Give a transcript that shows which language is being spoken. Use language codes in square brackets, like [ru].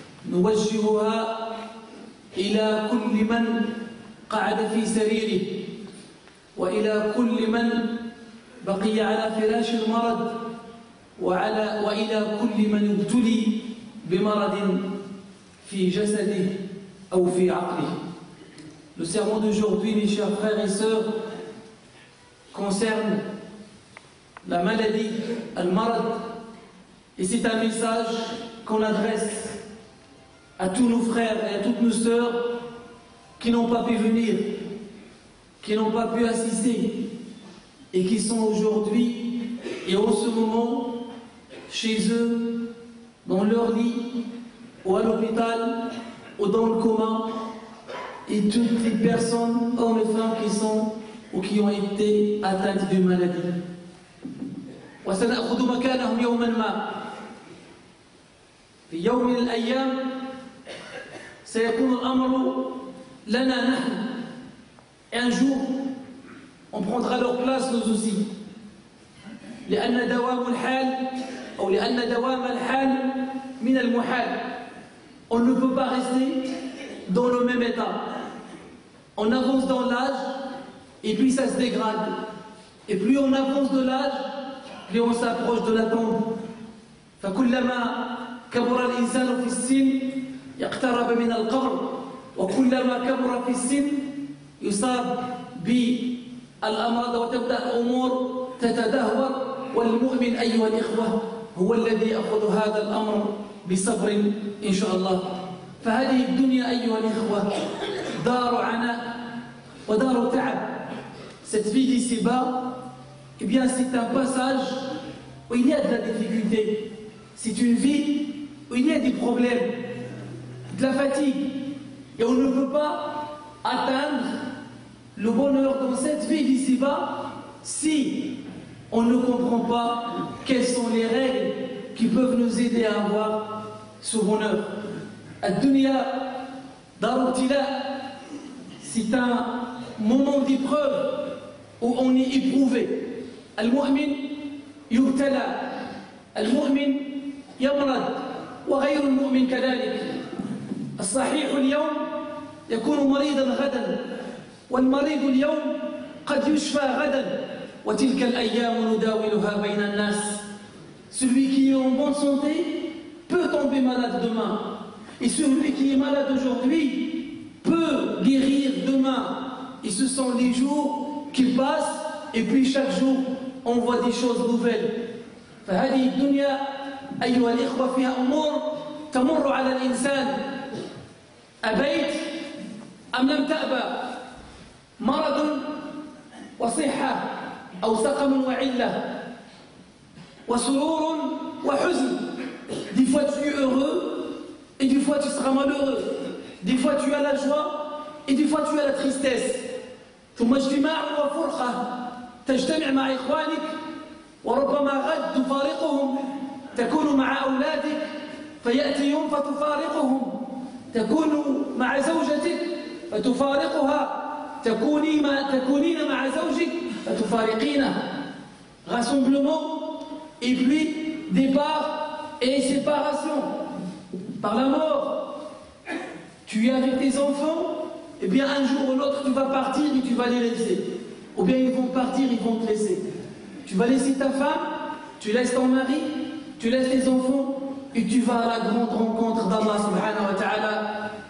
[ar] نوجهها إلى كل من قعد في سريره، وإلى كل من بقي على فراش المرض، وإلى كل من ابتلي بمرض في جسده أو في عقله. [fr] Le sermon d'aujourd'hui, mes chers frères et sœurs, concerne la maladie, [ar] al-marad, [fr] et c'est un message qu'on adresse à tous nos frères et à toutes nos sœurs qui n'ont pas pu venir, qui n'ont pas pu assister et qui sont aujourd'hui et en ce moment chez eux, dans leur lit, ou à l'hôpital, ou dans le coma, et toutes les personnes, hommes et femmes, qui sont ou qui ont été atteintes d'une maladie. [ar] وسنأخذ مكانهم يوما ما. في يوم من الأيام سيكون الأمر لنا نحن. [fr] Un jour, on prendra leur place nous aussi. [ar] لأن دوام الحال أو لأن دوام الحال من المحال. [fr] On ne peut pas rester dans le même état. On avance dans l'âge et puis ça se dégrade. Et plus on avance de l'âge, plus on s'approche de la tombe. [ar] فكلما كبر الإنسان في السن يقترب من القبر، وكلما كبر في السن يصاب بالأمراض وتبدأ الأمور تتدهور. والمؤمن أيها الإخوة هو الذي يأخذ هذا الأمر بصبر إن شاء الله. فهذه الدنيا أيها الإخوة دار عناء ودار تعب. [fr] Cette vie d'ici-bas, eh bien c'est un passage où il y a de la difficulté. C'est une vie où il y a des problèmes, de la fatigue. Et on ne peut pas atteindre le bonheur dans cette vie d'ici-bas si on ne comprend pas quelles sont les règles qui peuvent nous aider à avoir ce bonheur. [ar] Ad-dunya dar ibtila, [fr] c'est un moment d'épreuve où on est éprouvé. [ar] Al-mu'min yubtala, al-mu'min yamrad, wa ghayru al-mu'min kadhalik. الصحيح اليوم يكون مريضا غدا، والمريض اليوم قد يشفى غدا، وتلك الأيام نداولها بين الناس. [fr] Celui qui est en bonne santé peut tomber malade demain, et celui qui est malade aujourd'hui peut guérir demain. Et ce sont les jours qui passent, et puis chaque jour on voit des choses nouvelles. [ar] فهذه الدنيا أيها الإخوة فيها أمور تمر على الإنسان أبيت أم لم تأبى، مرض وصحة أو سقم وعلة وسرور وحزن. [fr] Des fois tu es heureux et des fois tu seras malheureux. Des fois tu as la joie et des fois tu as la tristesse. [ar] ثم اجتماع وفرقة، تجتمع مع إخوانك وربما غد تفارقهم، تكون مع أولادك فيأتي يوم فتفارقهم، تكون مع زوجتك فتفارقها، تكونين مع زوجك فتفارقينه. [fr] Rassemblement et puis départ et séparation par la mort. Tu es avec tes enfants, et bien un jour ou l'autre tu vas partir et tu vas les laisser. Ou bien ils vont partir, ils vont te laisser. Tu vas laisser ta femme, tu laisses ton mari, tu laisses tes enfants et tu vas à la grande rencontre d'Allah subhanahu wa ta'ala.